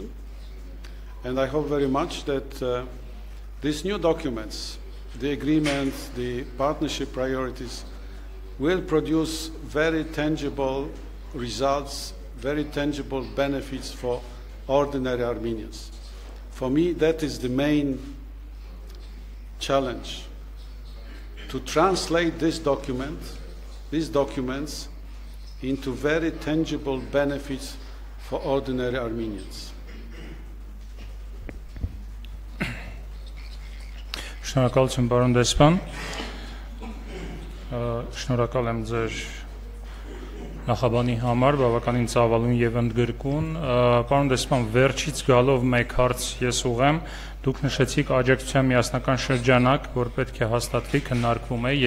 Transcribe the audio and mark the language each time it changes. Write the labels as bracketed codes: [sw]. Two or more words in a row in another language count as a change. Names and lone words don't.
[en] And I hope very much that these new documents the agreement, the partnership priorities will produce very tangible results, very tangible benefits for ordinary Armenians. For me, that is the main challenge, to translate these documents into very tangible benefits for ordinary Armenians. [hy] Շնորհակալություն, պարոն դեսպան։ Շնորհակալ եմ ձեր նախաբանի համար, բավականին ծավալուն եւ ընդգրկուն։ Պարոն դեսպան, վերջից գալով մեկ հարց ես ուղեմ, դուք նշեցիք աջակցության միասնական շրջանակ, որ պետք է հաստատվի, քննարկվում է